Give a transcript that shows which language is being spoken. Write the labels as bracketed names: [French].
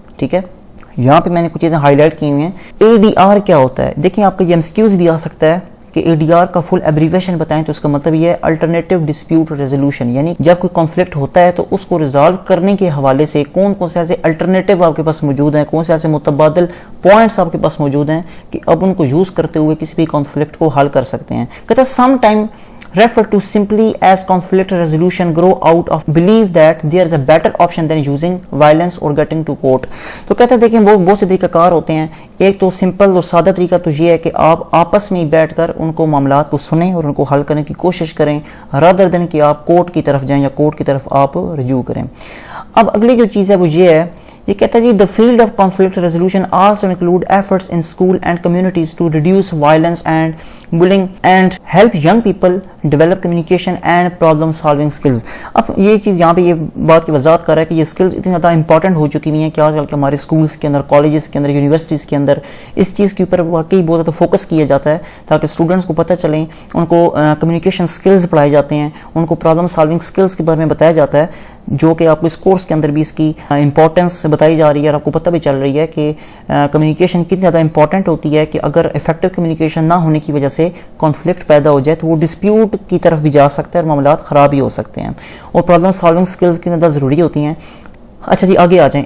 [Urdu] ٹھیک ہے، یہاں پہ میں نے کچھ چیزیں ہائی لائٹ کی ہوئی ہیں. ADR کیا ہوتا ہے؟ دیکھیں آپ کا یہ MCQs بھی آ سکتا ہے کہ ADR کا فل ایبریویشن بتائیں تو اس کا مطلب یہ ہے الٹرنیٹو ڈسپیوٹ ریزولوشن. یعنی جب کوئی کانفلکٹ ہوتا ہے تو اس کو ریزالو کرنے کے حوالے سے کون کون سے ایسے الٹرنیٹو آپ کے پاس موجود ہیں، کون سے ایسے متبادل پوائنٹس آپ کے پاس موجود ہیں کہ اب ان کو یوز کرتے ہوئے کسی بھی کانفلکٹ کو حل کر سکتے ہیں. کہتا ہے [English] Some time refer to simply as conflict resolution grow out of belief that there is a better option than using violence or getting to court. [Urdu] تو کہتا ہے دیکھیں وہ بہت سے طریقہ کار ہوتے ہیں. ایک تو سمپل اور سادہ طریقہ تو یہ ہے کہ آپ آپس میں بیٹھ کر ان کو معاملات کو سنیں اور ان کو حل کرنے کی کوشش کریں [English] rather than [Urdu] کہ آپ کورٹ کی طرف جائیں یا کورٹ کی طرف آپ رجوع کریں. اب اگلی جو چیز ہے وہ یہ ہے، یہ کہتا ہے جی [English] the field of conflict resolution also include efforts in school and communities to reduce violence and bullying and help young people develop communication and problem solving skills. [Urdu] اب یہ چیز یہاں پہ یہ بات کی وضاحت کر رہا ہے کہ یہ سکلز اتنی زیادہ امپورٹنٹ ہو چکی ہوئی ہیں کہ آج کل کے ہمارے اسکولس کے اندر، کالجز کے اندر، یونیورسٹیز کے اندر اس چیز کے اوپر واقعی بہت زیادہ فوکس کیا جاتا ہے تاکہ اسٹوڈنٹس کو پتہ چلیں، ان کو کمیونیکیشن سکلز پڑھائے جاتے ہیں، ان کو پرابلم سالونگ سکلز کے بارے میں بتایا جاتا ہے، جو کہ آپ کو اس کورس کے اندر بھی اس کی امپورٹنس بتائی جا رہی ہے اور آپ کو پتہ بھی چل رہی ہے کہ کمیونیکیشن کتنی زیادہ امپورٹنٹ ہوتی ہے کہ اگر افیکٹو کمیونیکیشن نہ ہونے کی وجہ سے کانفلکٹ پیدا ہو جائے تو وہ ڈسپیوٹ کی طرف بھی جا سکتا ہے اور معاملات خراب بھی ہو سکتے ہیں، اور پرابلم سالونگ سکلز کی زیادہ ضروری ہوتی ہیں. اچھا جی آگے آ جائیں.